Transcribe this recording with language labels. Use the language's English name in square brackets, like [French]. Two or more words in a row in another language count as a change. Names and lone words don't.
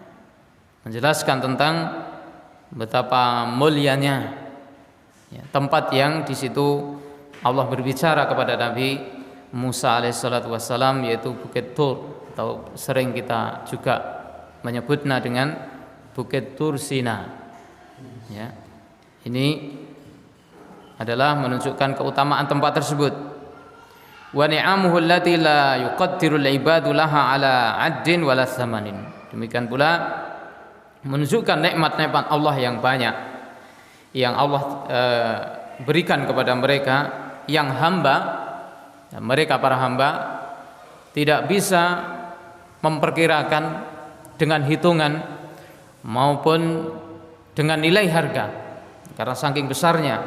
[Indonesian] Menjelaskan tentang betapa mulianya tempat yang di situ Allah berbicara kepada Nabi Musa [Arabic] عليه الصلاة والسلام, [Indonesian] yaitu Bukit Tur, atau sering kita juga menyebutnya dengan Bukit Tur Sina. Ya. Ini adalah menunjukkan keutamaan tempat tersebut. [Arabic] ونعمه التي لا يقدر العباد لها على عد ولا ثمن. [Indonesian] Demikian pula menunjukkan nikmat-nikmat Allah yang banyak yang Allah berikan kepada mereka, yang mereka para hamba tidak bisa memperkirakan dengan hitungan maupun dengan nilai harga, karena saking besarnya.